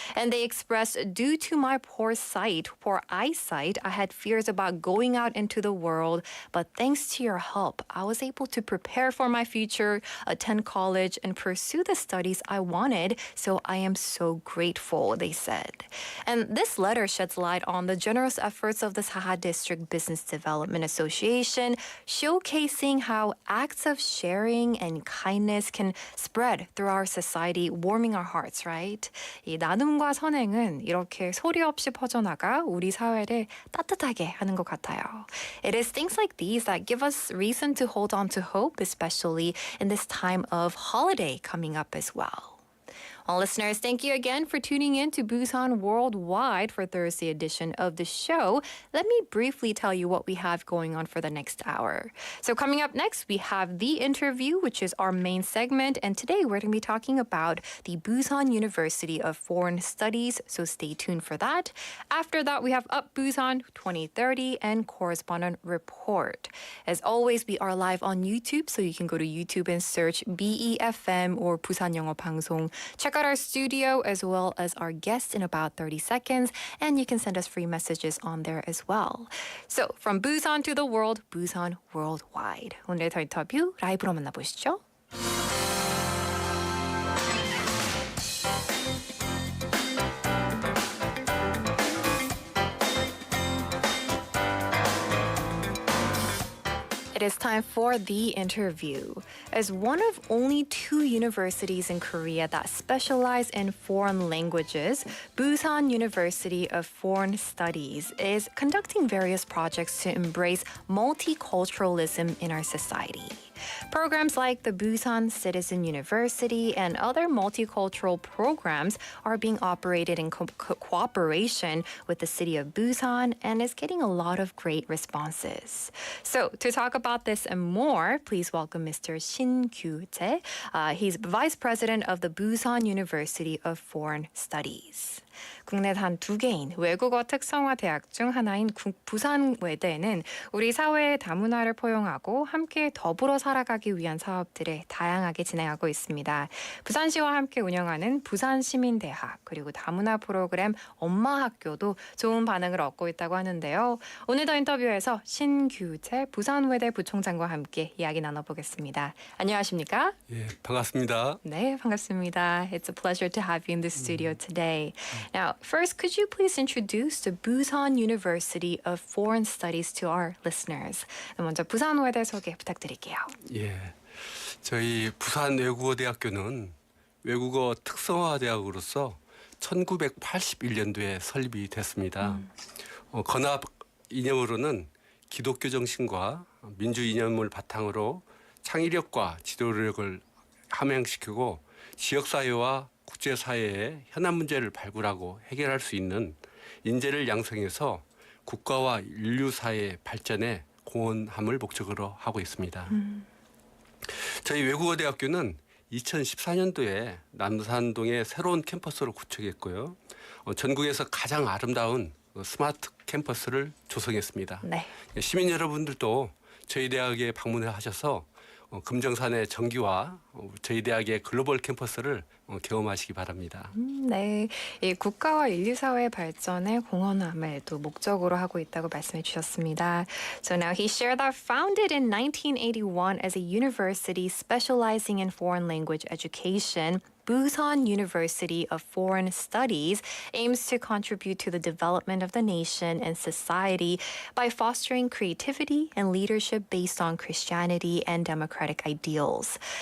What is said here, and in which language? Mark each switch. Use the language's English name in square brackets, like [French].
[English] And they expressed, "Due to my poor eyesight, I had fears about going out into the world, but thanks to your help, I was able to prepare for my future, attend college, and pursue the studies I wanted, so I am so grateful," they said. And this letter sheds light on the generous efforts of the Saha District Business Development Association, showcasing how acts of sharing and kindness can spread through our society, warming our hearts, right? [Korean] 이 나눔과 선행은 이렇게 소리 없이 퍼져나가 우리 사회를 따뜻하게 하는 것 같아요. [English] It is things like these that give us reason to hold on to hope, especially in this time of holiday coming up as well. Well, listeners, thank you again for tuning in to Busan Worldwide for Thursday edition of the show. Let me briefly tell you what we have going on for the next hour. So coming up next, we have the interview, which is our main segment. And today we're going to be talking about the Busan University of Foreign Studies. So stay tuned for that. After that, we have Up Busan 2030 and Correspondent Report. As always, we are live on YouTube, so you can go to YouTube and search BEFM or 부산영어방송. Check out our studio as well as our guests in about 30 seconds, and you can send us free messages on there as well. So, from Busan to the world, Busan Worldwide. [Korean] 오늘의 더 인터뷰 라이브로 만나보시죠. [English] It is time for the interview. As one of only 2 universities in Korea that specialize in foreign languages, Busan University of Foreign Studies is conducting various projects to embrace multiculturalism in our society. Programs like the Busan Citizen University and other multicultural programs are being operated in cooperation with the city of Busan and is getting a lot of great responses. So to talk about this and more, please welcome Mr. [Korean] 신규재. [English] He's Vice President of the Busan University of Foreign Studies. [Korean] 국내 단 2개인 외국어 특성화 대학 중 하나인 부산외대는 우리 사회의 다문화를 포용하고 함께 더불어 살아가기 위한 사업들을 다양하게 진행하고 있습니다. 부산시와 함께 운영하는 부산시민대학 그리고 다문화 프로그램 엄마학교도 좋은 반응을 얻고 있다고 하는데요. 오늘도 인터뷰에서 신규재 부산외대 부총장과 함께 이야기 나눠보겠습니다. 안녕하십니까? 예, 반갑습니다. 네, 반갑습니다. [English] It's a pleasure to have you in the studio today. Now, first, could you please introduce the Busan University of Foreign Studies to our listeners? [Korean] 먼저 부산외대 소개 부탁드릴게요. 예, 저희 부산외국어대학교는 외국어 특성화 대학으로서 1981년도에 설립이 됐습니다. 건합 이념으로는 기독교 정신과 민주 이념을 바탕으로 창의력과 지도력을 함양시키고 지역사회와 국제사회의 현안 문제를 발굴하고 해결할 수 있는 인재를 양성해서 국가와 인류사회의 발전에 공헌함을 목적으로 하고 있습니다. 저희 외국어대학교는 2014년도에 남산동에 새로운 캠퍼스를 구축했고요. 전국에서 가장 아름다운 스마트 캠퍼스를 조성했습니다. 네. 시민 여러분들도 저희 대학에 방문을 하셔서 금정산의 정기와 저희 대학의 글로벌 캠퍼스를 경험하시기 바랍니다. 네, 이 국가와 인류 사회의 발전에 공헌함을 또 목적으로 하고 있다고 말씀해 주셨습니다. [English] So now he shared that founded in 1981 as a university specializing in foreign language education, Busan University of Foreign Studies aims to contribute to the development of the nation and society by fostering creativity and leadership based on Christianity and democratic ideals.